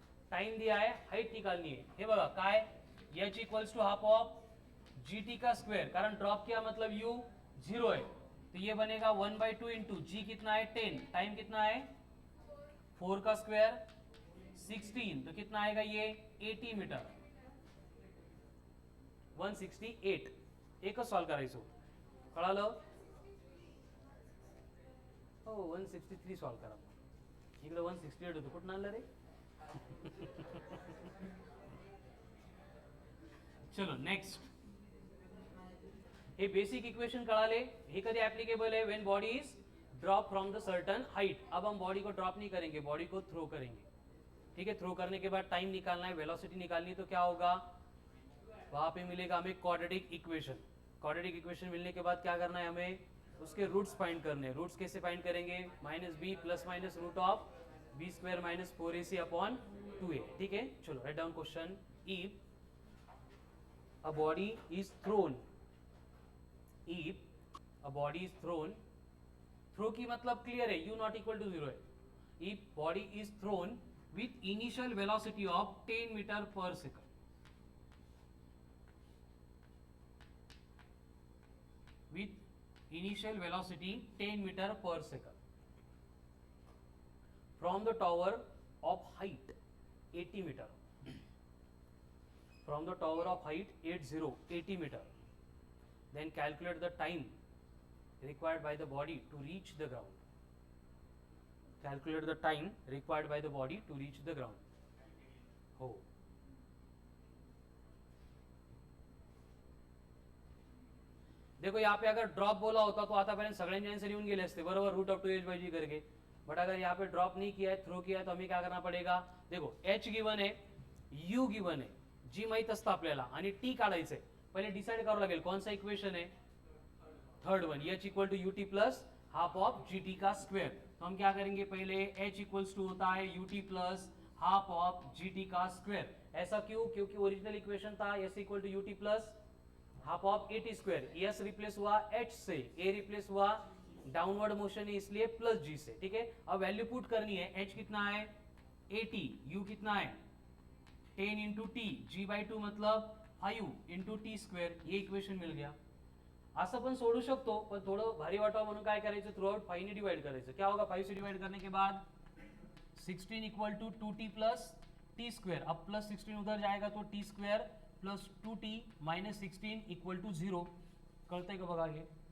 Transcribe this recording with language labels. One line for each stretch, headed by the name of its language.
Hindi: Time दिया है, height निकालनी है।
Marathi: हे बघा काय,
Hindi: h equals to half of gt का स्क्वायर, कारण ड्रॉप किया मतलब u 0 है, तो ये बनेगा 1/2 इंटू जी कितना है 10, टाइम कितना है 4 का स्क्वायर 16, तो कितना आएगा ये 80 मीटर।
Marathi: 168 एकच सॉल्व करायचो, कळालं हो। 163 सॉल्व करा, इकडे 168 होतं, कुठं आणलं रे। चलो नेक्स्ट, हे बेसिक इक्वेशन कळाले।
English: हे कधी एप्लीकेबल है, when body is drop from the certain height.
Hindi: अब हम बॉडी को ड्रॉप नहीं करेंगे, बॉडी को थ्रो करेंगे, ठीक है। थ्रो करने के बाद टाइम निकालना है, वेलोसिटी निकालनी है, तो क्या होगा वहां पे मिलेगा हमें क्वाड्रेटिक इक्वेशन। क्वाड्रेटिक इक्वेशन मिलने के बाद क्या करना है, हमें उसके रूट्स फाइंड करने हैं। रूट्स कैसे फाइंड करेंगे, -b plus minus root of b square minus 4ac upon 2a, ठीक है।
English: चलो right down question, if a body is thrown, if a body is thrown,
Hindi: throw की मतलब क्लियर है,
English: u not equal to 0 है। if body is thrown with initial velocity of 10 metre per second, with initial velocity 10 meter per second from the tower of height 80 meter. From the tower of height 80 meter. Then calculate the time required by the body to reach the ground. Calculate the time required by the body to reach the ground.
Marathi: हो.
Hindi: देखो यहाँ पे अगर drop बोला होता
Marathi: तो आतापर्यंत सगळ्यांचे answer येऊन गेले असते बरोबर, रूट ऑफ 2h/g करके.
Hindi: बट अगर यहाँ पे ड्रॉप नहीं किया है, थ्रो किया है, तो हमें क्या करना पड़ेगा. देखो h गिवन है, u गिवन है,
Marathi: g माहित असतं आपल्याला आणि t काढायचंय. पहिले डिसाइड करावं लागेल
Hindi: कौन सा इक्वेशन है, third one, h equal to ut plus half of gt का स्क्वायर. तो हम क्या करेंगे, पहले h इक्वल्स टू होता है ut plus half of gt का स्क्वायर. ऐसा क्यों, क्योंकि ओरिजिनल इक्वेशन था s equal to ut plus half of at square. s replace हुआ h से, a रिप्लेस हुआ डाउनवर्ड मोशन है इसलिए प्लस g से. ठीक है, अब वैल्यू पुट करनी है. h कितना है 80, u कितना है 10 इंटू टी, g/2 मतलब 5 इंटू टी स्क्वेअर. ये इक्वेशन मिल गया.
Marathi: असं पण सोडू शकतो, पण थोडं भारी वाटावं म्हणून काय करायचं, थ्रू आउट 5 ने डिवाइड करायचं.
Hindi: क्या होगा 5 से डिवाइड करने के बाद 16 equal to 2t plus T square. अब प्लस 16 उधर जाएगा तो T square plus 2t minus 16 equal to 0.
Marathi: कळतंय का बघा हे.